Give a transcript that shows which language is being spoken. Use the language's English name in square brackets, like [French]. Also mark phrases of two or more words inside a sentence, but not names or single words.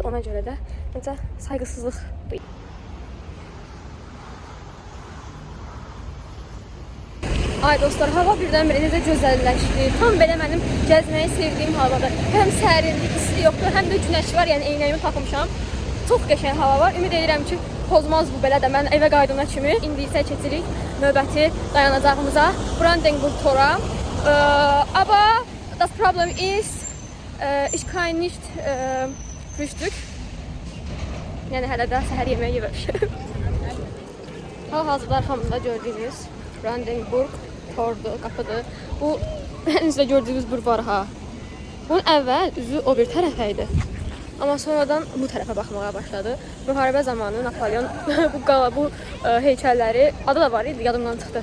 [Azerbaijani] Ona görə də necə sayğısızlıqdır. Ay dostlar, hava birdən-birə necə gözəlləşdi. Tam belə mənim gəzməyi sevdiyim havadır. Həm sərinlik, isti yoxdur, həm də günəş var, yəni eynəyimi taxmışam. Çox qəşəng hava var. Ümid edirəm ki, pozmaz bu belə də. Mən evə qaydana kimi indi isə keçirik növbəti dayanacağımıza, Brandenburg Tora. [German] Aber das Problem ist, ich kann nicht frühstück. [Azerbaijani] Yəni hələ də səhər yeməyi yeməmişəm. Hal-hazırda arxamda gördüyünüz Brandenburg Tordur, qapıdır. Bu önünüzdə gördüyünüz bulvar ha. Bunun əvvəl üzü o bir tərəfə idi. Amma sonradan bu tərəfə baxmağa başladı. Müharibə zamanı Napolyon bu heykəlləri, adı da var idi, yadımdan çıxdı.